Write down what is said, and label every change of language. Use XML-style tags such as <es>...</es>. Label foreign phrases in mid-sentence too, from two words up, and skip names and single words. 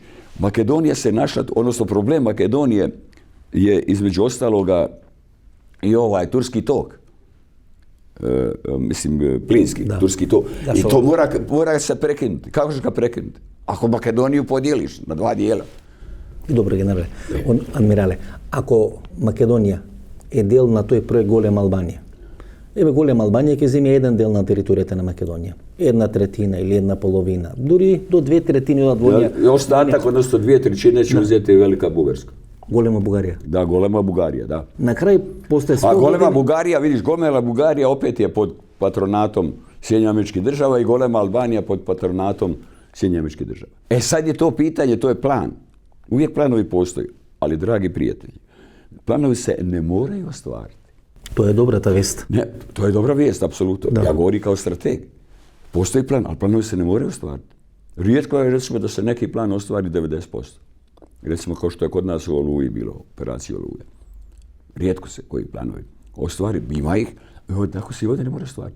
<hr>Makedonija se našla, odnosno problem Makedonije je između ostaloga i turski tok. Plinski, turski tok. I to mora se prekinuti. Kako će ga prekinuti? Ako Makedoniju podijeliš na dva dijela. Dobro, generale. Admirale, ako</hr> <mk>Македонија е дел на тој проект Голема Албанија, еве Голема Албанија ќе земе еден дел на територијата на Македонија. 1/3 или 1/2, дури до 2/3 од Албанија.</mk> <hr>I ostatak, odnosno 2/3 će uzeti Velika Bugarska.</hr> <mk>Голема Бугарија.</mk> <hr>Da, Golema Bugarija, da.</hr> <mk>На крај после</mk> <hr>A 100 Golema</hr> <mk>години</mk> <hr>Bugarija, vidiš, Golema Bugarija opet je pod patronatom Sjedinjenih Američkih Država i Golema Albanija pod patronatom Sjedinjenih Američkih Država. E sad je to pitanje, to je plan. Uvijek planovi postoje, ali dragi prijatelji, planovi se ne moraju ostvariti.</hr> <mk>тоа е добрата вест.</mk> <hr>Ne, to je dobra vijest, apsolutno. Da. Ja govorim kao strateg. Postoji plan, ali planovi se ne moraju ostvariti. Rijetko je, recimo, da se neki plan ostvari 90%. Recimo, kao što je kod nas u Oluji bilo, operaciji Oluje. Rijetko se koji planovi ostvari, ima ih, tako se i ovdje ne mora ostvariti.</hr>